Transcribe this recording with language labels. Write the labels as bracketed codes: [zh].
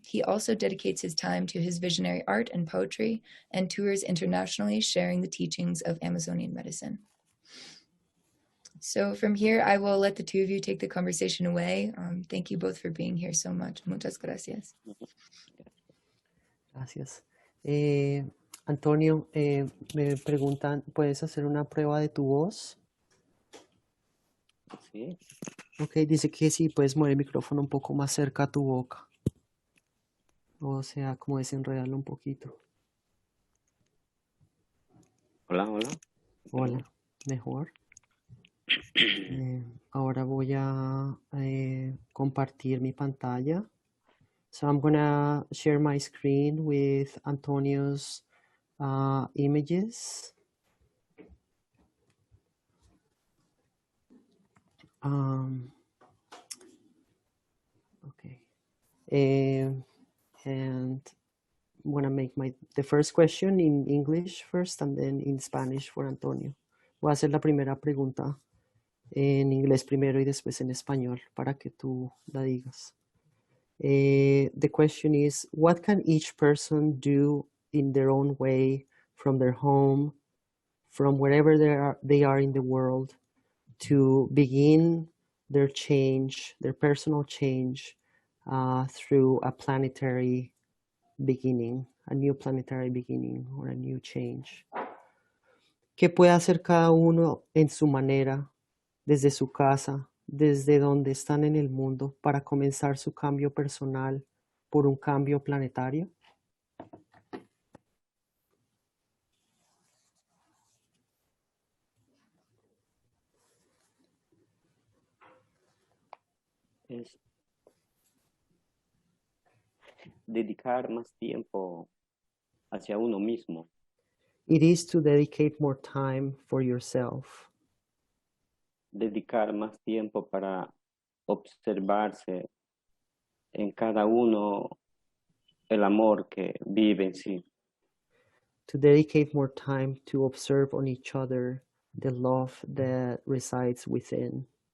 [en] He also dedicates his time to his visionary art and poetry and tours internationally, sharing the teachings of Amazonian medicine. So from here, I will let the two of you take the conversation away. Thank you both for being here so much. [es] Muchas gracias. Gracias. Antonio, me preguntan, ¿puedes hacer una prueba de tu voz? Sí. Ok, dice que sí, puedes mover el micrófono un poco más cerca a tu boca. O sea, como desenredarlo un poquito. Hola, hola. Hola, mejor. Ahora voy a compartir mi pantalla. [en] So I'm gonna share my screen with Antonio's images. Okay. And I'm gonna make the first question in English first and then in Spanish for Antonio. [es] Voy a hacer la primera pregunta en inglés primero y después en español para que tú la digas. [en] The question is, what can each person do in their own way from their home, from wherever they are in the world, to begin their change, their personal change, through a planetary beginning, a new planetary beginning or a new change? [es] ¿Qué puede hacer cada uno en su manera, desde su casa, desde donde están en el mundo, para comenzar su cambio personal por un cambio planetario? Es dedicar más tiempo hacia uno mismo. [en] It is to dedicate more time for yourself. [es] Dedicar más tiempo para observarse en cada uno el amor que vive en sí. [en] To dedicate more time to observe on each other the love that resides within.